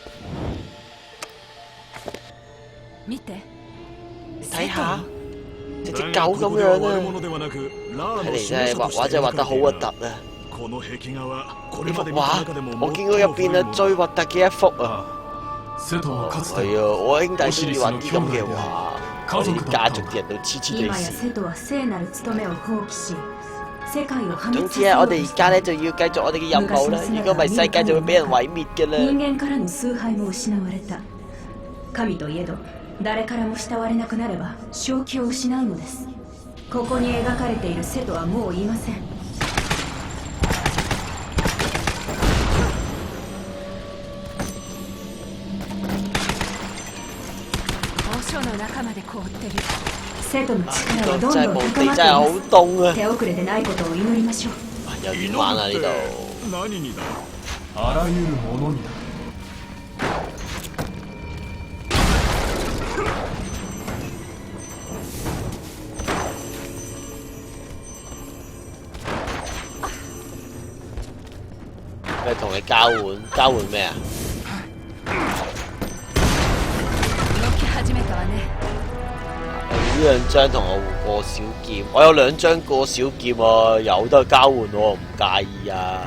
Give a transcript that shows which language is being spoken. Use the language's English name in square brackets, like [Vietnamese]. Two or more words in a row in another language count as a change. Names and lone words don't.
[Japanese] 見て。 [Cantonese] 睇下，隻狗咁樣啊！睇嚟真係畫畫真係畫得好核突啊！呢幅畫，我見過入邊啊最核突嘅一幅啊！ [Japanese] 瀬戸はかつて [Cantonese] 係啊，我兄弟中意畫啲咁嘅畫，我哋家族啲人都黐黐地 [Japanese] 今や線。瀬戸は聖なる務めを放棄し世界を破滅 [Cantonese] 總之咧， [Japanese] させようと [Cantonese] 我哋而家咧就要繼續我哋嘅任務啦。如果唔係，世界就會俾人毀滅嘅啦。 [Japanese] 人間からの崇拝も失われた。神といえど誰からも慕われなくなれば正気を失うのです。ここに描かれている瀬戸はもういません。交渉の中まで凍ってる。瀬戸の力はどんどん高まってい [Cantonese] 真係好 [Japanese] ます。 [Cantonese] 凍啊！ [Japanese] 手遅れでないことを祈りましょう。 [Cantonese] 又點玩啊？呢度 [Japanese] 何にだ。あらゆるものにだ。 [Cantonese] 咩同你交換？交換咩啊？ [Japanese] 動き始めたわね。 [Cantonese] 呢2張同我換過小劍，我有2張過小劍啊，有得交換我唔介意啊！